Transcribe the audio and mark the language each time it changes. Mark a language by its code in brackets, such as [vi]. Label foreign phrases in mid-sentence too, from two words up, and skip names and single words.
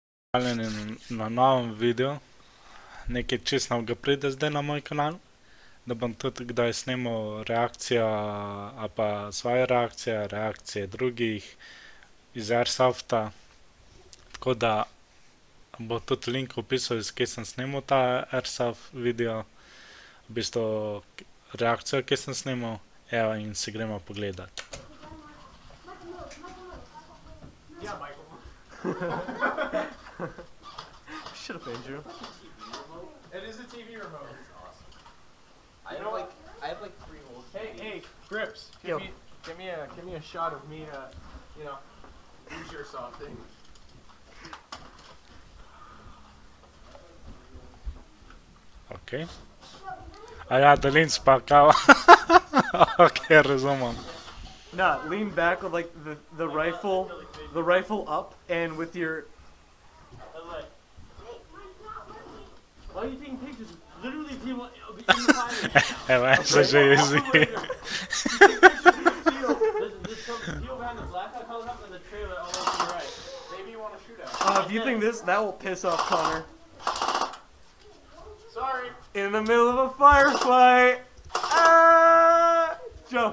[sl] Pozdravljeni na novem videu. Nekaj čist novega pride zdaj na moj kanal, da bom tudi kdaj snemal reakcijo ali pa svoje reakcije, reakcije drugih iz Airsofta. Tako da bo tudi link v opisu, iz kje sem snemal ta Airsoft video, v bistvu reakcijo, ki sem snemal, evo, in si gremo pogledat. [en] Yeah, Michael. Shut up, Andrew. It is a TV remote. That's awesome. I have like 3 holes. Hey, Grips. Yo. Give me a shot of me. Use your soft thing. Ok. [sl] A ja, delim spakal. Ok, razumem. [en] Nah, lean back with like the rifle up, and with your. Why are you taking pictures? Literally people in the fire. [sl] Evo, se že jezi. [en] There's some people behind the blackout comes up in the trailer all over to the right. Maybe you want to shoot at. If you think that will piss off Connor. Sorry. In the middle of a firefight. Ah! Joe,